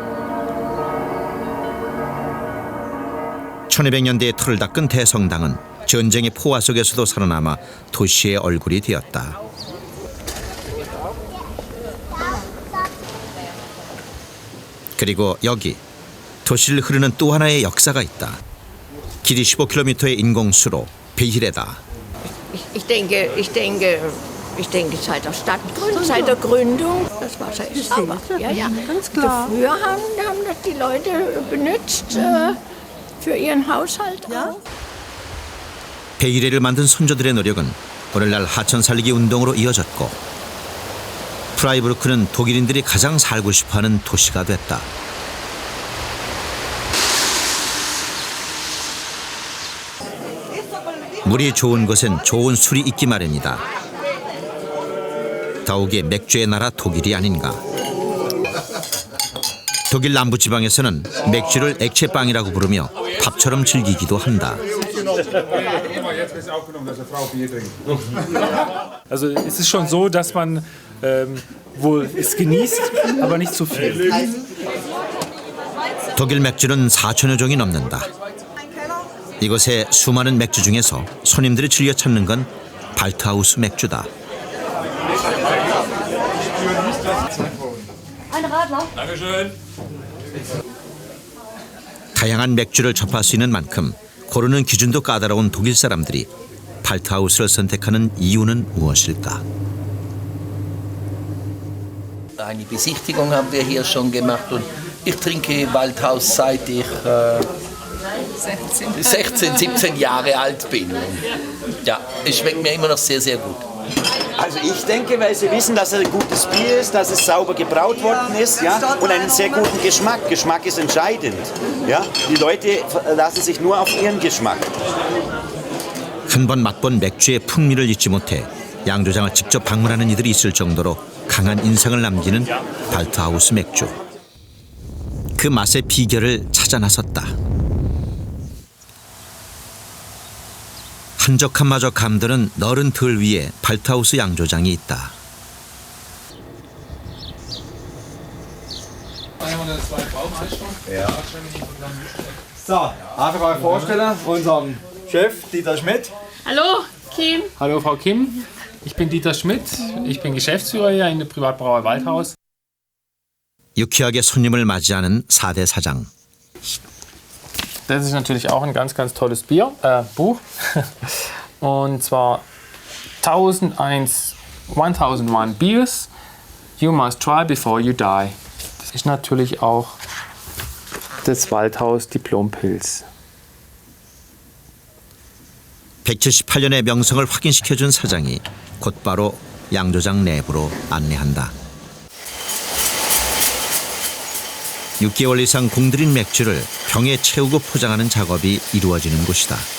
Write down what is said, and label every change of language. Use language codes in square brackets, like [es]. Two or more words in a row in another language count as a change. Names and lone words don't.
[ko] 1200년대에 터를 닦은 대성당은 전쟁의 포화 속에서도 살아남아 도시의 얼굴이 되었다. 그리고 여기 도시를 흐르는 또 하나의 역사가 있다. 길이 15km의 인공수로 베히레다. [de] Ich denke, seit der Stadtgründung, seit der Gründung, das Wasser ist sauber. Ja, ja. Ganz klar. Früher haben das die Leute benutzt für ihren Haushalt. Ja? [ko] 베이레를 만든 선조들의 노력은 오늘날 하천 살리기 운동으로 이어졌고 프라이부르크는 독일인들이 가장 살고 싶어하는 도시가 됐다. 물이 좋은 곳엔 좋은 술이 있기 마련이다. 더욱이 맥주의 나라 독일이 아닌가. 독일 남부지방에서는 맥주를 액체빵이라고 부르며 밥처럼 즐기기도 한다. [de] Also es ist schon so, dass man wohl es genießt, aber nicht zu viel. [ko] 독일 맥주는 4천여 종이 넘는다. 이곳의 수많은 맥주 중에서 손님들이 즐겨 찾는 건 발트하우스 맥주다. 다양한 맥주를 접할 수 있는 만큼 고르는 기준도 까다로운 독일 사람들이 발트하우스를 선택하는 이유는 무엇일까? [de] Eine Besichtigung haben wir hier schon gemacht und ich trinke Waldhaus seit ich 16, 17 Jahre alt bin. Ja, es schmeckt mir immer noch sehr, sehr gut. Also ich denke, weil sie wissen, dass es ein gutes Bier ist, dass es sauber gebraut worden ist, ja, und einen sehr guten Geschmack. Geschmack ist entscheidend. Ja. Die Leute lassen sich nur auf ihren Geschmack. [ko] 한 번 맛본 맥주의 풍미를 잊지 못해 양조장을 직접 방문하는 이들이 있을 정도로 강한 인상을 남기는 발트하우스 맥주. 그 맛의 비결을 찾아 나섰다. 한적함마저 감도는 너른 들 위에 발트하우스 양조장이 있다. [de] So, einfach euch vorstellen, unseren Chef Dieter Schmidt. Hallo, Kim. Hallo Frau Kim, ich bin Dieter Schmidt. Ich bin Geschäftsführer hier in der Privatbrauerei Waldhaus. [ko] 유쾌하게 손님을 맞이하는 4대 사장. [de] Das ist natürlich auch ein ganz, ganz tolles Buch. Und zwar 1001 Beers You Must Try Before You Die. Das ist natürlich auch das Waldhaus Diplompilz. [ko] 178년의 명성을 확인시켜준 사장이 곧바로 양조장 내부로 안내한다. 6개월 이상 공들인 맥주를 병에 채우고 포장하는 작업이 이루어지는 곳이다.